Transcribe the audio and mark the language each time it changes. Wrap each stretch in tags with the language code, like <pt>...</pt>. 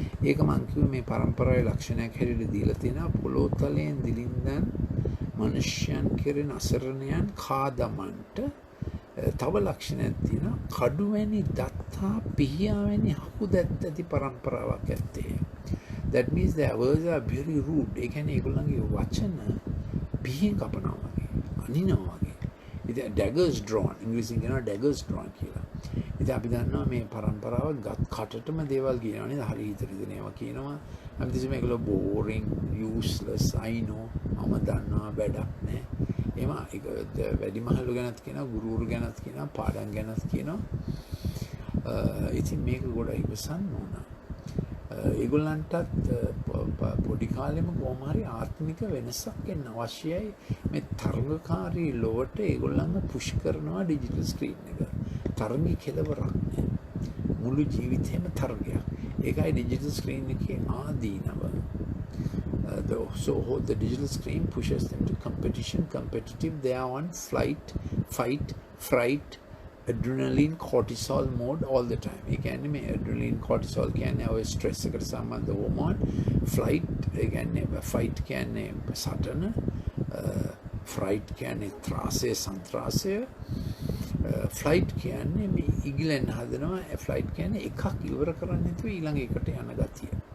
<si>ඒක මම කිව්වේ මේ පරම්පරාවේ ලක්ෂණයක් හැටියට දීලා තියෙනවා. පොළොව තලයෙන් දිලින්දන් මනුෂ්‍යයන් කෙරෙන අසරණයන් කාදමන්ට තව ලක්ෂණයක් තියෙනවා. කඩුවැනි දත්තා පිහියාවැනි හකුදත් ඇති පරම්පරාවක් ඇත්තේ.</si> <en>That means their words are very rude.</en> <si>ඒ කියන්නේ ඒගොල්ලන්ගේ වචන පිහින් කපනවා වගේ, අනිනවා වගේ. ඉතින් daggers drawn ඉංග්‍රීසියෙන් කියනවා daggers drawn කියලා. ඉතින් අපි දන්නවා මේ පරම්පරාව කටටම දේවල් කියනවා නේද? හරි හිතට දෙනවා කියනවා. අපි කිසිම ඒගොල්ලෝ</si> <en>boring, useless, I know.</en> <si>මම දන්නවා වැඩක් නැහැ. එහෙම ඒක වැඩිමහල්ලු ගැනත් කියනවා, ගුරුවරු ගැනත් කියනවා, පාඩම් ගැනත් කියනවා. ඉතින් මේක ගොඩ ඉවසන්න ඕන. ඒගොල්ලන්ටත් පොඩි කාලෙම කොහොම හරි ආත්මික වෙනසක් එන්න අවශ්‍යයි. මේ තරඟකාරී ලොවට ඒගොල්ලන්ව පුෂ් කරනවා ඩිජිටල් ස්ක්‍රීන් එක. තරඟේ කෙලවරක් නෑ. මුළු ජීවිතේම තරගයක්. ඒකයි ඩිජිටල් ස්ක්‍රීන් එකේ ආදීනව.</si> <en>So the digital screen pushes them to competition, competitive. They are on flight, fight, fright, adrenaline, cortisol mode all the time.</en> <si>ඒ කියන්නේ මේ adrenaline, cortisol කියන්නේ ඔය stress එකට සම්බන්ධ hormone. Flight ඒ කියන්නේ fight කියන්නේ සටන, fright කියන්නේ ත්‍රාසය, සන්ත්‍රාසය. ෆ්ලයිට් කියන්නේ මේ ඉගිලෙන් හදනවා. ෆ්ලයිට් කියන්නේ එකක් ඉවර කරන්න නැතුව ඊළඟ එකට යන ගතිය.</si>